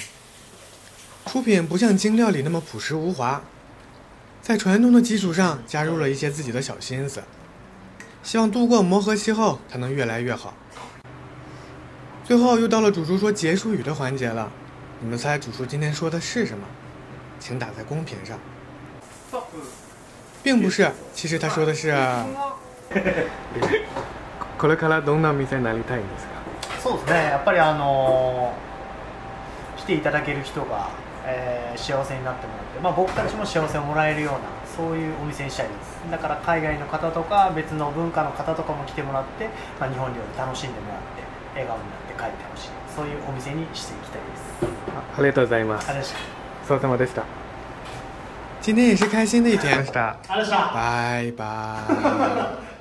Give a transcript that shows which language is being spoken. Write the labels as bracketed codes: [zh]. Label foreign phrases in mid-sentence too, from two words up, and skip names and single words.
[zh] 出品不像京料理那么朴实无华，在传统的基础上加入了一些自己的小心思，希望度过磨合期后才能越来越好。最后又到了主厨说结束语的环节了，你们猜主厨今天说的是什么？请打在公屏上。并不是，其实他说的是 [ja] これからどんな店になりたいんですか？そうですね、やっぱり来ていただける人が、幸せになってもらって、僕たちも幸せをもらえるようなそういうお店にしたいです。だから海外の方とか別の文化の方とかも来てもらって、日本料理楽しんでもらって笑顔になって帰ってほしい、そういうお店にしていきたいです。ありがとうございます。ありがとうございました。 [zh] 今天也是开心的一天。 [ja] ありがとうございました。 [zh] 拜拜。